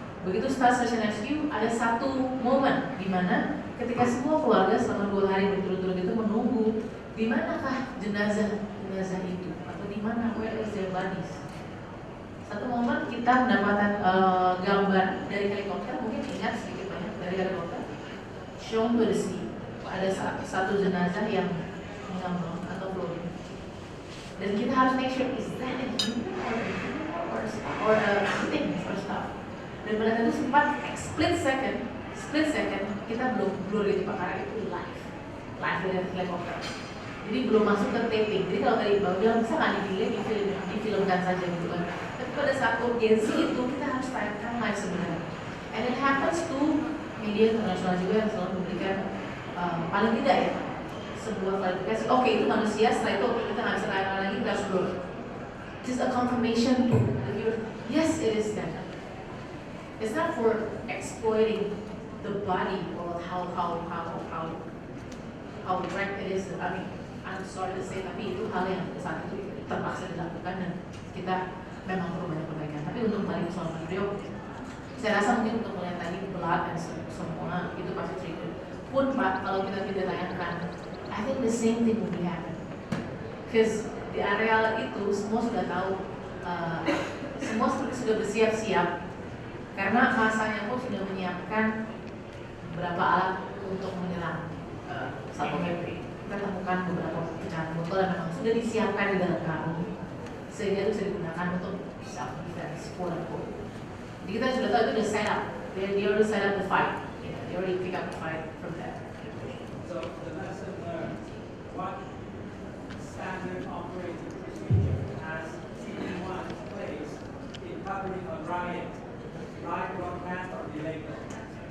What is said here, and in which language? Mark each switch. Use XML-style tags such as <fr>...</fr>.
<id>Begitu</id> <en>start search and rescue,</en> <id>ada satu momen di mana ketika semua keluarga selama 2 hari berturut-turut itu menunggu di manakah jenazah itu atau di mana</id> <en>where is their bodies.</en> <id>Satu momen kita mendapatkan gambar dari helikopter, mungkin ingat sedikit banyak dari helikopter,</id> <en>shown to the sea.</en> <id>Ada satu jenazah yang mengambang atau floating. Dan kita harus</id> <en>make sure is that a human or a thing or stuff.</en> <id>Dan pada saat itu sempat split second kita belum blur itu Pak karena itu live dari helikopter. Jadi belum masuk ke taping. Jadi kalau tadi Bapak bilang bisa nggak difilmkan saja gitu kan. Tapi pada saat urgensi itu kita harus tayangkan live sebenarnya.</id> <en>And it happens to</en> <id>media internasional juga yang selalu memberikan paling tidak ya sebuah klarifikasi. Oke, itu manusia. Setelah itu kita nggak bisa tayangkan lagi, kita harus blur.</id> <en>Just a confirmation to the viewer. Yes, it is that. It's not for exploiting the body or how wrecked it is. I mean, I'm sorry to say,</en> <id>tapi itu hal yang saat itu terpaksa dilakukan dan kita memang perlu banyak perbaikan. Tapi untuk balik ke soal Priok, saya rasa mungkin untuk melihat tadi blood dan semua itu pasti trigger. Pun Pak, kalau kita tidak tayangkan,</id> <en>I think the same thing will be happen.</en> <id>Because di area itu semua sudah tahu, semua sudah bersiap-siap. Karena masanya pun sudah menyiapkan beberapa alat untuk menyerang Satpol PP. Kita temukan beberapa pecahan botol yang memang sudah disiapkan di dalam karung, sehingga itu bisa digunakan untuk</id> <en>self defense, quote unquote.</en> <id>Jadi kita sudah tahu itu udah set up.</id> <en>They already set up the fight. They already pick up the fight from there. So the lesson learned: what standard operating procedure has TV1 in place in covering a riot? Live broadcast or delayed broadcast?</en>